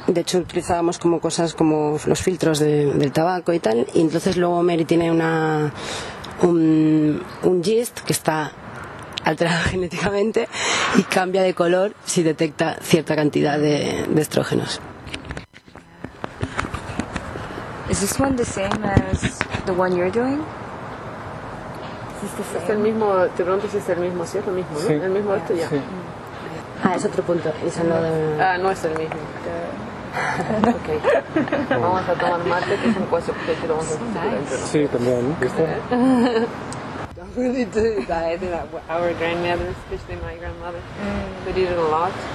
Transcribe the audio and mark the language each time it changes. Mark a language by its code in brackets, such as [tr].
[es] De hecho utilizábamos como cosas como los filtros del tabaco y tal. Y entonces luego Mary tiene un yeast que está alterado genéticamente y cambia de color si detecta cierta cantidad de estrógenos. [en] Is this one the same as the one you're doing? [es] Es el mismo, te pregunto si es el mismo, sí, es lo mismo, ¿no? Sí. El mismo esto ya. Sí. Ah, es otro punto. Eso no. Ah, no es el mismo. Okay. Vamos a tomar mate, que es un cuaso que lo vamos a hacer. Sí, también. ¿Viste? [en] Don't really do that. Our grandmother, especially my grandmother, we did it a lot.